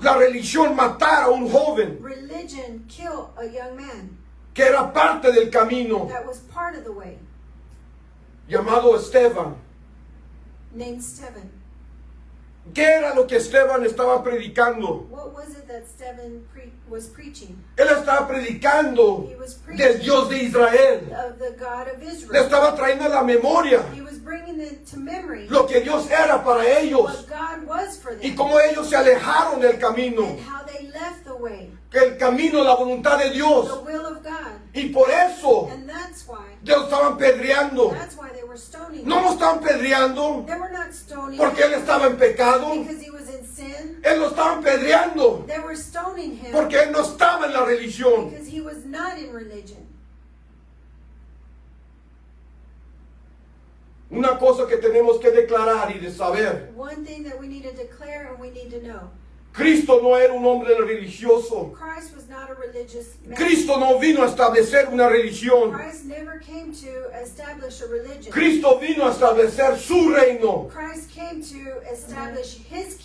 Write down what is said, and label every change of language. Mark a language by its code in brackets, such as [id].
[es] la religión matar a un joven [en] religion kill a young man [es] que era parte del camino, [en] that was part of the way, [es] llamado Esteban. [en] named Stephen. [es] ¿Qué era lo que Esteban estaba predicando? [en] What was it that Stephen was preaching? [es] Él estaba predicando [en] He was [es] del [en] preaching [es] Dios de Israel. [en] of the God of [es] Le [en] Israel. [es] estaba trayendo a la memoria [en] He was bringing it to memory [es] lo que Dios era para ellos [en] what God was for [es] y [en] them [es] cómo ellos se alejaron del camino, [en] and how they left the way, [es] que el camino, la voluntad de [en] the [es] Dios. [en] will of God. [es] Y por eso [en] And that's why [es] Dios estaban pedreando. [en] they were stoning [es] No [en] him. [es] lo estaban pedreando [en] They were not stoning [es] porque él [en] him [es] estaba en pecado. [en] because he was in sin. [es] Él lo estaban pedreando [en] They were stoning him [es] porque él no estaba en la religión. [en] because he was not in religion. [es] Una cosa que tenemos que declarar y de saber: [en] One thing that we need to declare and we need to know. [es] Cristo no era un hombre religioso. [en] Christ was not a religious man. [es] Cristo no vino a establecer una religión. [en] Christ never came to establish a religion. [es] Cristo vino a establecer su reino. [en] Christ came to establish his